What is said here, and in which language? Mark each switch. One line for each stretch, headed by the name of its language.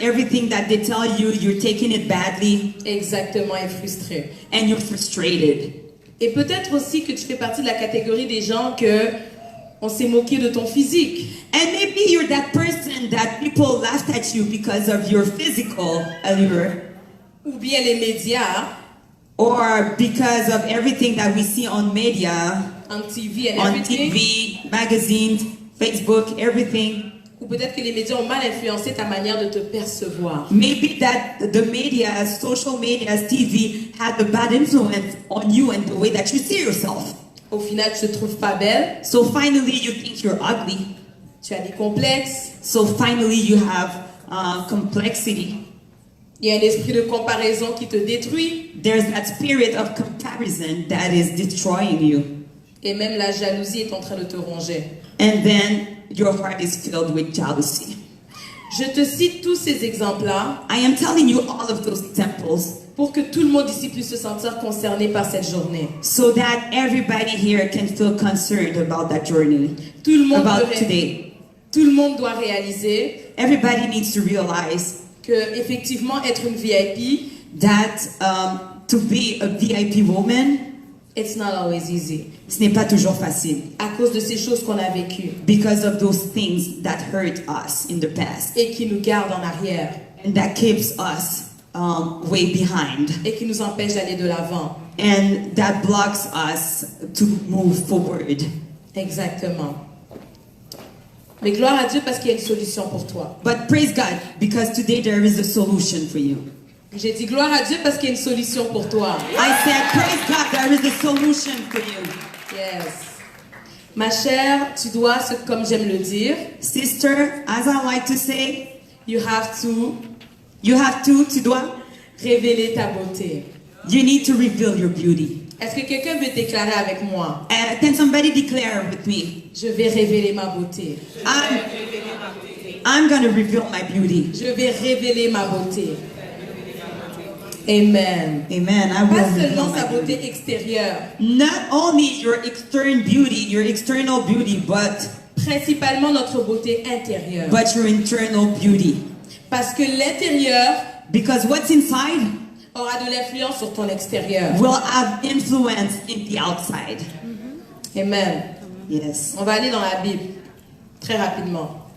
English: Everything that they tell you, you're taking it badly,
French: Exactement. Et frustré.
English: and you're frustrated.
French: Et peut-être aussi que tu fais partie de la catégorie des gens que on s'est moqué de ton physique.
English: And maybe you're that person that people laughed at you because of your physical allure,
French: Ou bien les médias,
English: or because of everything that we see on media,
French: en TV
English: and on everything. TV, magazines, Facebook, everything.
French: Ou peut-être que les médias ont mal influencé ta manière de te percevoir.
English: Maybe that the media, social media, TV had a bad influence on you and the way that you see yourself.
French: Au final, tu te trouves pas belle,
English: So finally you think you're ugly.
French: tu as des complexes,
English: So finally you have complexity.
French: il y a un esprit de comparaison qui te détruit,
English: There's that spirit of comparison that is destroying you.
French: et même la jalousie est en train de te ronger.
English: And then your heart is filled with jealousy.
French: Je te cite tous ces exemples-là
English: I am telling you all of those examples
French: pour que tout le monde ici puisse se sentir concerné par cette journée.
English: so that everybody here can feel concerned about that journey,
French: Tout le monde,
English: about
French: peut
English: today.
French: tout le monde doit réaliser
English: Everybody needs to realize
French: que effectivement être une VIP,
English: that to be a VIP woman, it's not always easy.
French: ce n'est pas toujours facile À cause de ces choses qu'on a vécues
English: because of those things that hurt us in the past
French: et qui nous gardent en arrière
English: and that keeps us way behind
French: et qui nous empêchent d'aller de l'avant.
English: and that blocks us to move forward.
French: Exactement. Mais gloire à Dieu parce qu'il y a une solution pour toi.
English: But praise God because today there is a solution for you.
French: J'ai dit gloire à Dieu parce qu'il y a une solution pour toi.
English: I said, praise God, there is a solution for you. Yes.
French: Ma chère, tu dois, comme j'aime le dire,
English: Sister, as I like to say, you have to
French: tu dois, révéler ta beauté.
English: you need to reveal your beauty.
French: Est-ce que quelqu'un veut déclarer avec moi?
English: Can somebody declare with me?
French: Je vais révéler ma beauté.
English: I'm going to reveal my beauty.
French: Je vais révéler ma beauté. Amen.
English: Amen. I will
French: Pas
English: reveal
French: seulement
English: my
French: sa
English: beauty.
French: beauté extérieure,
English: Not only your external beauty, but
French: principalement notre beauté intérieure.
English: your internal beauty.
French: Parce que l'intérieur
English: Because what's inside
French: aura de l'influence sur ton extérieur.
English: will have influence in the outside. Amen. Yes.
French: On va aller dans la Bible très rapidement.